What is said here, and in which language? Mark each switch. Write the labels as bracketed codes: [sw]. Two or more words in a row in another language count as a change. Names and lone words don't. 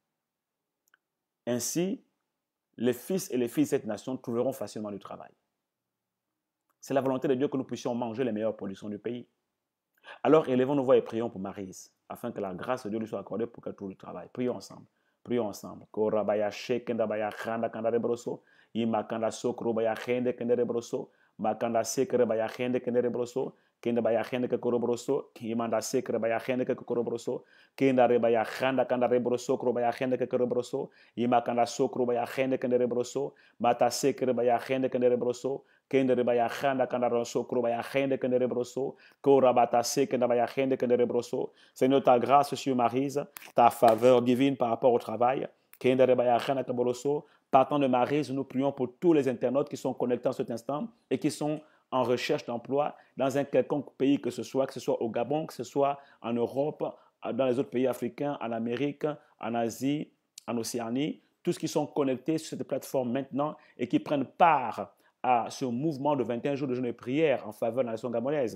[fr] Ainsi, les fils et les filles de cette nation trouveront facilement du travail. C'est la volonté de Dieu que nous puissions manger les meilleures productions du pays. Alors, élevons nos voix et prions pour Maryse, afin que la grâce de Dieu lui soit accordée pour qu'elle trouve du travail. Prions ensemble. Prions ensemble. Makanda sekere baya khende kendere broso kenda baya khende ke korobroso imanda sekere baya khende ke korobroso kenda re baya khanda kanda re broso kro baya khende ke korobroso imakanda sokro baya khende kendere broso mata sekere baya khende kendere broso kenda re baya khanda kanda ro sokro baya khende kendere broso korabata sekenda baya khende kendere broso. Seigneur, ta grâce sur Maryse, ta faveur divine par rapport au travail. Partant de Maryse, nous prions pour tous les internautes qui sont connectés en cet instant et qui sont en recherche d'emploi dans un quelconque pays que ce soit au Gabon, que ce soit en Europe, dans les autres pays africains, en Amérique, en Asie, en Océanie, tous qui sont connectés sur cette plateforme maintenant et qui prennent part à ce mouvement de 21 jours de jeûne et prière en faveur de la nation gabonaise.